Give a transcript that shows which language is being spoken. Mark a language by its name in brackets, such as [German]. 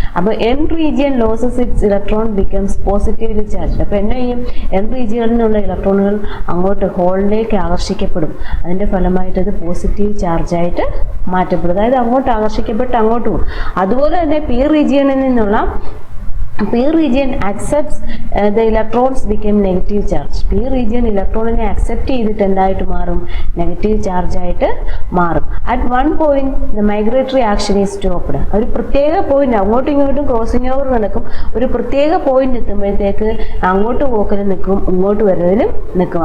[English] അപ്പോൾ N region loses its electron becomes positively charge. [Malayalam] അപ്പോൾ എന്നെ ചെയ്യും, എൻ റീജിയനിലുള്ള ഇലക്ട്രോണുകൾ അങ്ങോട്ട് ഹോളിലേക്ക് ആകർഷിക്കപ്പെടും. അതിൻ്റെ ഫലമായിട്ട് അത് പോസിറ്റീവ് ചാർജായിട്ട് മാറ്റപ്പെടും. അതായത് അങ്ങോട്ട് ആകർഷിക്കപ്പെട്ട് അങ്ങോട്ട് പോകും. അതുപോലെ തന്നെ പി റീജിയനിൽ നിന്നുള്ള [English] P region accepts the electrons become negative charge. [Malayalam] P region ഇലക്ട്രോണിനെ അക്സെപ്റ്റ് ചെയ്തിട്ട് എന്തായിട്ട് മാറും? നെഗറ്റീവ് ചാർജ് ആയിട്ട് മാറും. [English] At one point the migratory action is stopped. [Malayalam] ഒരു പ്രത്യേക പോയിന്റ്, അങ്ങോട്ടും ഇങ്ങോട്ടും ക്രോസിംഗ് ഓവർ നടക്കും. ഒരു പ്രത്യേക പോയിന്റ് എത്തുമ്പോഴത്തേക്ക് അങ്ങോട്ട് പോക്കലും നിൽക്കും, ഇങ്ങോട്ട് വരുന്നതിലും നിൽക്കും.